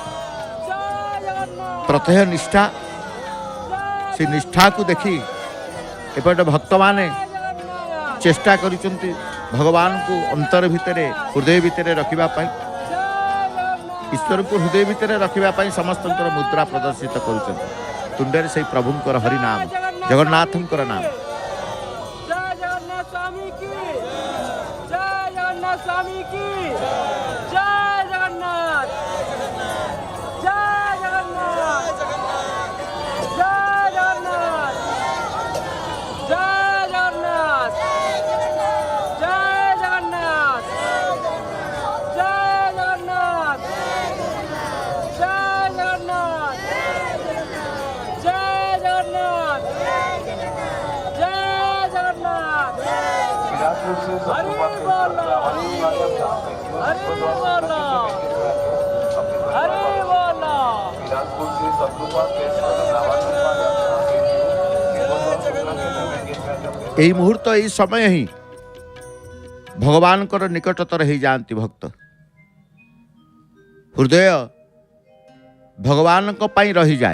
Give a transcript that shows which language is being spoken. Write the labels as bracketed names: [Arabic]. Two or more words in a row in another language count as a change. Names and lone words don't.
[Odia] ପ୍ରତ୍ୟହ ନିଷ୍ଠା, ସେ ନିଷ୍ଠାକୁ ଦେଖି ଏପଟେ ଭକ୍ତମାନେ ଚେଷ୍ଟା କରିଛନ୍ତି ଭଗବାନଙ୍କୁ ଅନ୍ତର ଭିତରେ, ହୃଦୟ ଭିତରେ ରଖିବା ପାଇଁ, ଈଶ୍ୱରଙ୍କୁ ହୃଦୟ ଭିତରେ ରଖିବା ପାଇଁ ସମସ୍ତଙ୍କର ମୁଦ୍ରା ପ୍ରଦର୍ଶିତ କରୁଛନ୍ତି। ତୁଣ୍ଡରେ ସେଇ ପ୍ରଭୁଙ୍କର ହରିନାମ, ଜଗନ୍ନାଥଙ୍କର ନାମ। [Hindi] जय जगन्नाथ स्वामी की, जय जगन्नाथ स्वामी की, जय जगन्नाथ, जय जगन्नाथ, जय जगन्नाथ, जय जगन्नाथ, जय जगन्नाथ, जय जगन्नाथ, जय जगन्नाथ, जय जगन्नाथ, जय जगन्नाथ। हरि बोलो, हरि बोलो, हरि बोलो। [Odia] ଏହି ମୁହୂର୍ତ୍ତ, ଏହି ସମୟ ହିଁ ଭଗବାନଙ୍କର ନିକଟତର ହେଇଯାଆନ୍ତି ଭକ୍ତ। ହୃଦୟ ଭଗବାନଙ୍କ ପାଇଁ ରହିଯାଏ।